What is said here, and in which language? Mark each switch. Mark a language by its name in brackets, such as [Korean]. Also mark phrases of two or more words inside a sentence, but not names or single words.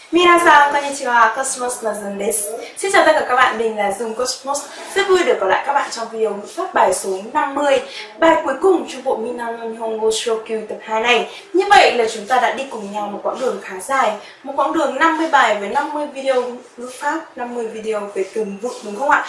[Japanese] Minasan, konnichiwa, Cosmos Nazan desu. [Vietnamese] Xin chào tất cả các bạn, mình là Dung Cosmos. Rất vui được gặp lại các bạn trong video ngữ pháp bài số 50, bài cuối cùng trong bộ Minnan no Nihongo Shokyu tập 2 này. Như vậy là chúng ta đã đi cùng nhau một quãng đường khá dài, một quãng đường 50 bài với 50 video ngữ pháp, 50 video về từ vựng, đúng không ạ?